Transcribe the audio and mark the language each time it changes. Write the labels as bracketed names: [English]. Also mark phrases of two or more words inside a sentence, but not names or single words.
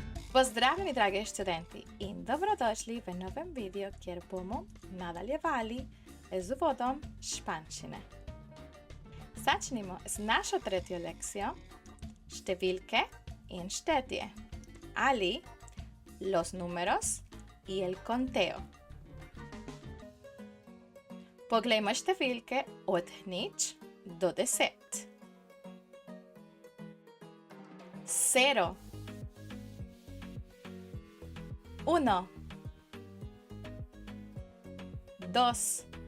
[Slovenian] Pozdravljeni dragi študenti in dobrodošli v novem videu, kjer bomo nadaljevali z uvodom španščine. Začnimo z našo tretjo lekcijo številke in štetje ali [Spanish] los números y el conteo. [Slovenian] Poglejmo številke od 0 do 10. 0 1 2